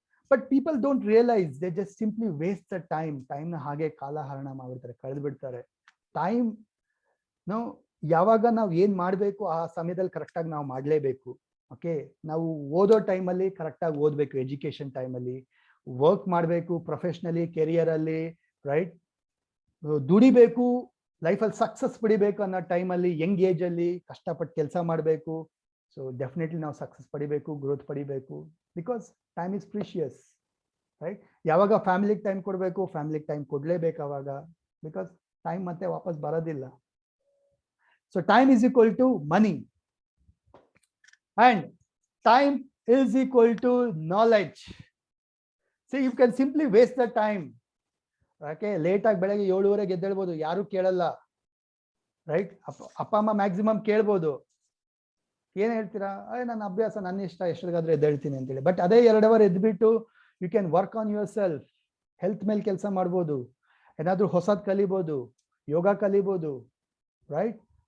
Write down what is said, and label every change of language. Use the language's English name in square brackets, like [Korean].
[English] But people don't realize, they just simply waste the time. [Kannada] Time na ಹಾಗೆ ಕಾಲಹರಣ ಮಾಡ್ಬಿಡ್ತಾರೆ, ಕಳೆದು ಬಿಡ್ತಾರೆ. ಟೈಮ್ ನಾವು ಯಾವಾಗ ನಾವು ಏನ್ ಮಾಡ್ಬೇಕು ಆ ಸಮಯದಲ್ಲಿ ಕರೆಕ್ಟ್ ಆಗಿ ನಾವು ಮಾಡ್ಲೇಬೇಕು. ಓಕೆ, ನಾವು ಓದೋ ಟೈಮಲ್ಲಿ ಕರೆಕ್ಟ್ ಆಗಿ ಓದ್ಬೇಕು, ಎಜುಕೇಶನ್ ಟೈಮಲ್ಲಿ ವರ್ಕ್ ಮಾಡಬೇಕು, ಪ್ರೊಫೆಷನಲಿ ಕೆರಿಯರ್ ಅಲ್ಲಿ, ರೈಟ್? ದುಡಿಬೇಕು, ಲೈಫಲ್ಲಿ ಸಕ್ಸಸ್ ಪಡಿಬೇಕು ಅನ್ನೋ ಟೈಮಲ್ಲಿ, ಯಂಗ್ ಏಜ್ ಅಲ್ಲಿ ಕಷ್ಟಪಟ್ಟು ಕೆಲಸ ಮಾಡಬೇಕು. ಸೊ ಡೆಫಿನೆಟ್ಲಿ ನಾವು ಸಕ್ಸಸ್ ಪಡಿಬೇಕು, ಗ್ರೋತ್ ಪಡಿಬೇಕು, [English] Because time is precious. [Kannada] Right? ಯಾವಾಗ ಫ್ಯಾಮಿಲಿಗೆ ಟೈಮ್ ಕೊಡಬೇಕು, ಫ್ಯಾಮಿಲಿಗೆ ಟೈಮ್ ಕೊಡ್ಲೇಬೇಕು ಅವಾಗ, ಬಿಕಾಸ್ ಟೈಮ್ ಮತ್ತೆ ವಾಪಸ್ ಬರೋದಿಲ್ಲ. [English] So time is equal to money and time is equal to knowledge. See, you can simply waste the time. [Kannada] Okay, late ಆಗಿ ಬೆಳಗ್ಗೆ 7:30 ಎದ್ದೇಳ್ಬೋದು, ಯಾರು ಕೇಳಲ್ಲ. ರೈಟ್? ಅಪ್ಪ ಅಮ್ಮ ಮ್ಯಾಕ್ಸಿಮಮ್ ಕೇಳ್ಬೋದು, ಏನ್ ಹೇಳ್ತೀರಾ? ನನ್ನ ಅಭ್ಯಾಸ, ನನ್ನ ಇಷ್ಟ, ಎಷ್ಟೊತ್ತಿಗಾದ್ರೂ ಎದ್ದೇಳ್ತೀನಿ ಅಂತೇಳಿ. ಬಟ್ ಅದೇ 2 hour ಎದ್ಬಿಟ್ಟು [English] you can work on yourself, [Kannada] health ಮೇಲೆ ಕೆಲಸ ಮಾಡ್ಬೋದು, ಏನಾದ್ರೂ ಹೊಸದ್ ಕಲಿಬೋದು, ಯೋಗ ಕಲಿಬೋದು, ರೈಟ್?